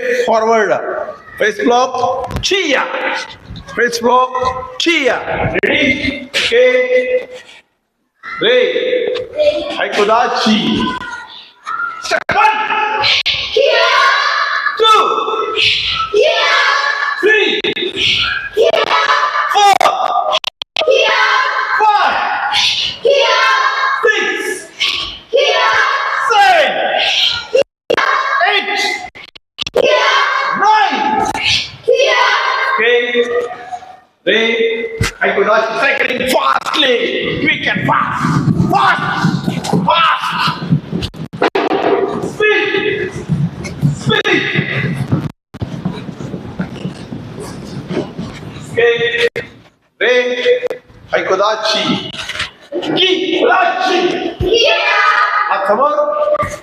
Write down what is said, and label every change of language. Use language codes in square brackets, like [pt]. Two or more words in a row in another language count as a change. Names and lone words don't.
[en] 1 step forward. face block. chia. Space block. Chia. Ready? Okay. [ja] Ray. Haikodachi. [en] Step 1. Kia. 2. Kia. 3. Kia. 4. Kia. 5. Kia. 6. Kia. 7. 8. Kia. 9. Kia. [ja] Okay. Ray. Haikodachi. [en] Cycling fastly. Quick and fast. Fast. Fast. Speed. Speed. Okay. [ja] Ray. Haikodachi. Ki. Kodachi. Kia. [mr] हात समोर